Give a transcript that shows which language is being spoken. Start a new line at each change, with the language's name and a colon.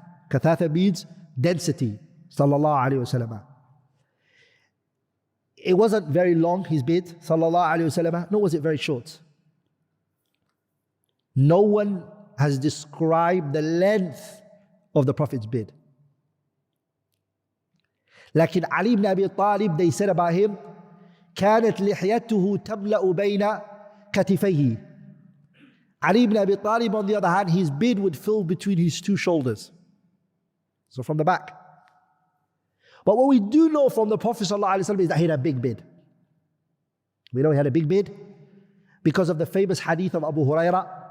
English: كثافة means density. Sallallahu alayhi wasallam. It wasn't very long, his beard. Sallallahu alayhi wasallam. Nor was it very short. No one has described the length of the Prophet's beard.
Arabic: لكن علي بن أبي طالب,
English: they said about him,
Arabic: كانت لحيته تملأ بين كتفيه.
English: Ali ibn Abi Talib, on the other hand, his beard would fill between his two shoulders. So from the back. But what we do know from the Prophet ﷺ is that he had a big beard. We know he had a big beard because of the famous hadith of Abu Hurairah.